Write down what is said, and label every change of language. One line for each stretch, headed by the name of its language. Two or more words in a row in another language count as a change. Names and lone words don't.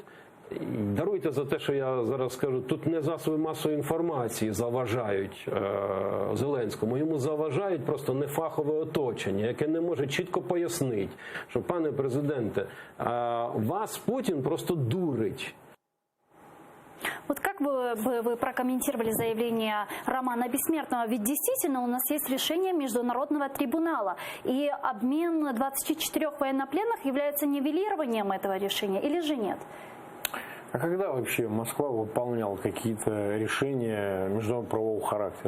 Ukrainian: Даруйте за те, що я зараз скажу, тут не засоби масової інформації заважають Зеленському, йому заважають просто нефахове оточення, яке не може чітко пояснити, що, пане президенте, вас Путін просто дурить.
Russian: Вот как вы прокомментировали заявление Романа Бессмертного? Ведь действительно у нас есть решение Международного трибунала. И обмен 24 военнопленных является нивелированием этого решения или же нет? А когда вообще Москва выполняла какие-то решения международного правового характера?